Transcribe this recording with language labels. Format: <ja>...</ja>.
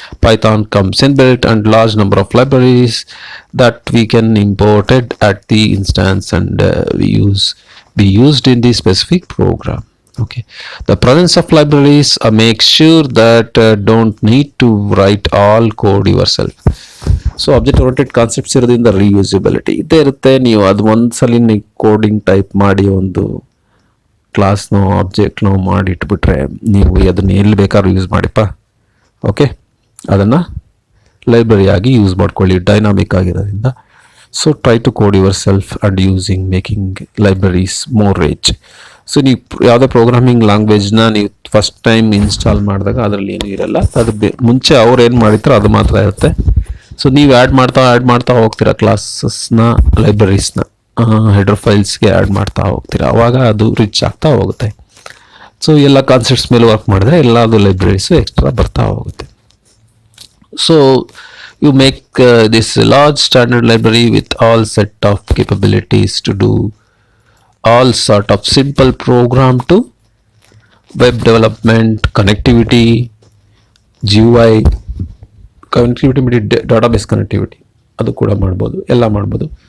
<en>Python comes inbuilt and large number of libraries that we can imported at the instance and be used in the specific program. Okay, the presence of libraries makes sure that don't need to write all code yourself. So object oriented concepts ಇರೋದ್ರಿಂದ reusability</en> <kn>ಇದ್ದೇ ಇರುತ್ತೆ. ನೀವು ಅದು ಒಂದ್ಸಲಿ ನೀವು coding type ಮಾಡಿ ಒಂದು ಕ್ಲಾಸ್ನೋ ಆಬ್ಜೆಕ್ಟ್ನೋ ಮಾಡಿ ಇಟ್ಬಿಟ್ರೆ ನೀವು ಅದನ್ನ ಎಲ್ಲಿ ಬೇಕಾದ್ರೂ ಯೂಸ್ ಮಾಡಿಪ್ಪ. ಓಕೆ, ಅದನ್ನು ಲೈಬ್ರರಿ ಆಗಿ ಯೂಸ್ ಮಾಡ್ಕೊಳ್ಳಿ, ಡೈನಾಮಿಕ್ ಆಗಿರೋದ್ರಿಂದ.</kn> <en>So try to code yourself and making libraries more rich.</en> <kn>So ನೀವು ಯಾವುದೇ ಪ್ರೋಗ್ರಾಮಿಂಗ್ ಲ್ಯಾಂಗ್ವೇಜ್ನ ನೀವು ಫಸ್ಟ್ ಟೈಮ್ ಇನ್ಸ್ಟಾಲ್ ಮಾಡಿದಾಗ ಅದರಲ್ಲಿ ಏನೂ ಇರಲ್ಲ. ಅದು ಮುಂಚೆ ಅವ್ರು ಏನು ಮಾಡಿರ್ತಾರೋ ಅದು ಮಾತ್ರ ಇರುತ್ತೆ. ಸೊ ನೀವು ಆ್ಯಡ್ ಮಾಡ್ತಾ ಹೋಗ್ತೀರಾ ಕ್ಲಾಸಸ್ನ, ಲೈಬ್ರರೀಸ್ನ ಹೆಡರ್ ಫೈಲ್ಸ್ಗೆ ಆ್ಯಡ್ ಮಾಡ್ತಾ ಹೋಗ್ತೀರಾ, ಅವಾಗ ಅದು ರಿಚ್ ಆಗ್ತಾ ಹೋಗುತ್ತೆ. ಸೊ ಎಲ್ಲ ಕಾನ್ಸೆಪ್ಟ್ಸ್ ಮೇಲೆ ವರ್ಕ್ ಮಾಡಿದ್ರೆ ಎಲ್ಲದು ಲೈಬ್ರರೀಸು ಎಕ್ಸ್ಟ್ರಾ ಬರ್ತಾ ಹೋಗುತ್ತೆ.</kn> <en>so you make this large standard library with all set of capabilities to do all sort of simple program to web development, connectivity, GUI connectivity, database connectivity,</en> <kn>adu kuda madbodu, ella madbodu.</kn>